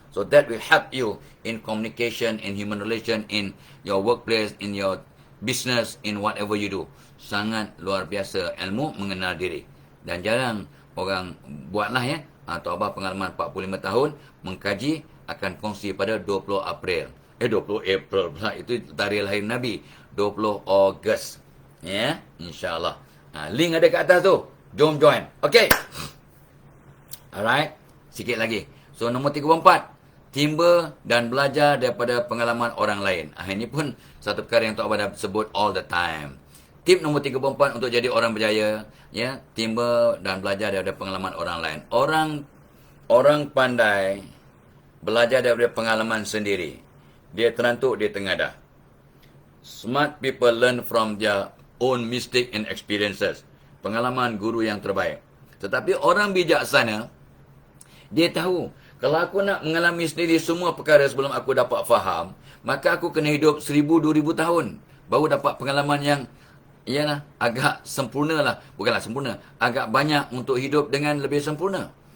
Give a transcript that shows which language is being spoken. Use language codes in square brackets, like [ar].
[en] So that will help you in communication, in human relation, in your workplace, in your business, in whatever you do. [ms] Sangat luar biasa ilmu mengenal diri. Dan jarang orang buatlah, ya. Taubah pengalaman 45 tahun mengkaji akan kongsi pada 20 April. 20 April pula, itu tarikh lahir Nabi. 20 Ogos. Ya, insya-Allah. Link ada kat atas tu. Jom join. Okey. Alright. Sikit lagi. So nombor 34. Timba dan belajar daripada pengalaman orang lain. Ini pun satu perkara yang Tok Abah dah sebut all the time. Tip nombor 34 untuk jadi orang berjaya, ya, timba dan belajar daripada pengalaman orang lain. Orang pandai belajar daripada pengalaman sendiri. Dia terantuk, dia tengadah. [en] Smart people learn from their own mistake and experiences. [ms] Pengalaman guru yang terbaik. Tetapi orang bijaksana, dia tahu, kalau aku nak mengalami sendiri semua perkara sebelum aku dapat faham, maka aku kena hidup 1000-2000 tahun baru dapat pengalaman yang, ialah, agak sempurna lah. Bukanlah sempurna, agak banyak untuk hidup dengan lebih sempurna.